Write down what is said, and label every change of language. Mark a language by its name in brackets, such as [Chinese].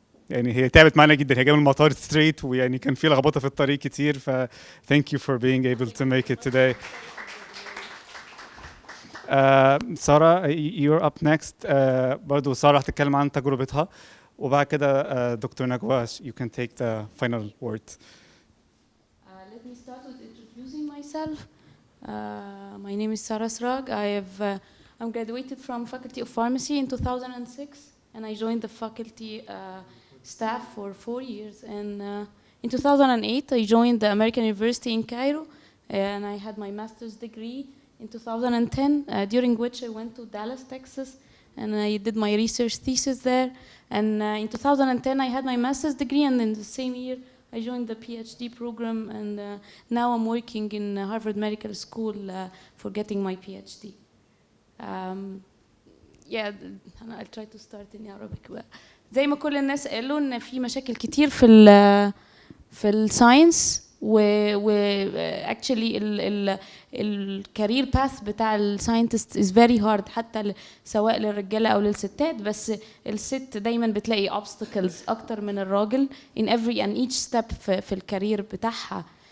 [Arabic] يعني هي تعبت معانا جدا، هي جايه من المطار ستريت ويعني كان في لخبطه في الطريق كتير، ف [English] thank you for being able to make it today. سارة you're up next. [Arabic] برضو سارة هتتكلم عن تجربتها، وبعد كده دكتور نجوى [English] you can take the final word. Let me start with introducing myself. My name is Sarah Srag. I'm graduated from Faculty of Pharmacy in 2006, and I joined the faculty staff for 4 years. And in 2008, I joined the American University in Cairo, and I had my master's degree in 2010, during which I went to Dallas, Texas, and I did my research thesis there. And in 2010, I had my master's degree, and in the same year, I joined the PhD program, and now I'm working in Harvard Medical School for getting my PhD. Yeah, I'll try to start in Arabic. [Arabic] زي ما كل الناس قالوا إن في مشاكل كتير في الساينس، و actually الكارير باث بتاع الساينتست [English] is very hard، [Arabic] حتى سواء للرجاله او للستات. بس الست دايما بتلاقي obstacles اكتر من الراجل [English] in every and each step [Arabic] في الكارير بتاعها.